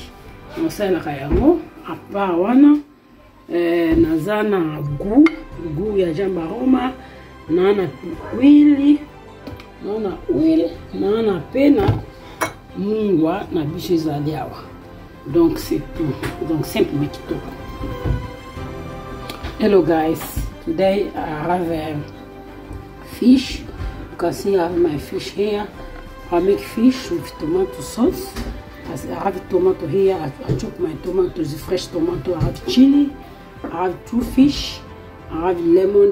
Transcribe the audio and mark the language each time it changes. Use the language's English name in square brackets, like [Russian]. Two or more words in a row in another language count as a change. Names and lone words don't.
[Lingala] On sala yango apa wana. Nazana goût ya jamba aroma, nana huile, nana pena mungwa na biso ezali awa. [French] Donc c'est tout. Donc simple mais kitoko. [English] Hello guys, today I have fish. You can see I have my fish here. I make fish with tomato sauce. I have tomato here. I chop my tomatoes, fresh tomato. I have chili. I have 2 fish. I have lemon.